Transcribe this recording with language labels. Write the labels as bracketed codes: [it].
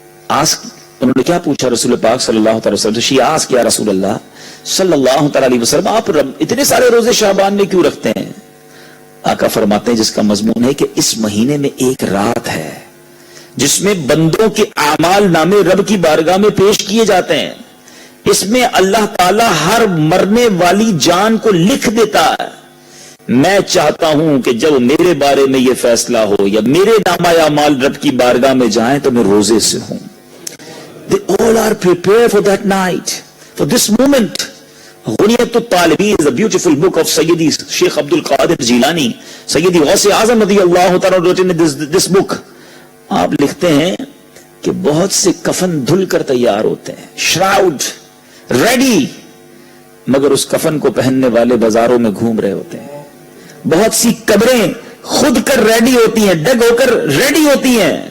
[ur] انہوں نے کیا پوچھا رسول پاک صلی اللہ تعالی وسلم سے؟ [en] she ask [ur] یا رسول اللہ صلی اللہ تعالی علیہ وسلم، آپ اتنے سارے روزے شعبان میں کیوں رکھتے ہیں؟ آقا فرماتے ہیں جس کا مضمون ہے کہ اس مہینے میں ایک رات ہے جس میں بندوں کے اعمال نامے رب کی بارگاہ میں پیش کیے جاتے ہیں. اس میں اللہ تعالی ہر مرنے والی جان کو لکھ دیتا ہے. میں چاہتا ہوں کہ جب میرے بارے میں یہ فیصلہ ہو یا میرے نامہ اعمال رب کی بارگاہ میں جائیں تو میں روزے سے ہوں. [en] They all are prepared for that night, for this moment. غنیت الطالبین is a beautiful book of Sayyidi Sheikh Abdul Qadir Jilani, Sayyidi Ghaus Azam رضی اللہ تعالیٰ wrote in this book. [ur] آپ لکھتے ہیں کہ بہت سے کفن دھل کر تیار ہوتے ہیں، [en] shroud ready, [ur] مگر اس کفن کو پہننے والے بازاروں میں گھوم رہے ہوتے ہیں. بہت سی قبریں خود کر ریڈی ہوتی ہیں، ڈگ ہو کر ریڈی ہوتی ہیں.